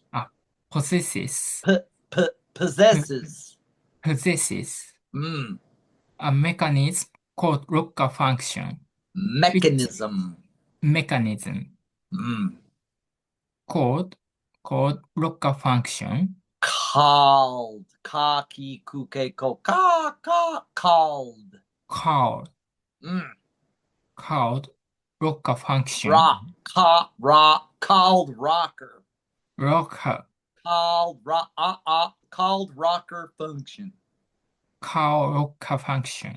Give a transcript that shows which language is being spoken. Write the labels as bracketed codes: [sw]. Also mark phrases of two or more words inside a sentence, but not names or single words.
[en] ah, possesses, po- Possesses. possesses Mm. a mechanism called locker function, which Mechanism. mechanism Mm. called, called locker function, Called. [ja] Ka ki ku ke ko. [en] Called. called, Mm. called locker function, Rock. Called rocker. locker, Called rocker function. called locker function,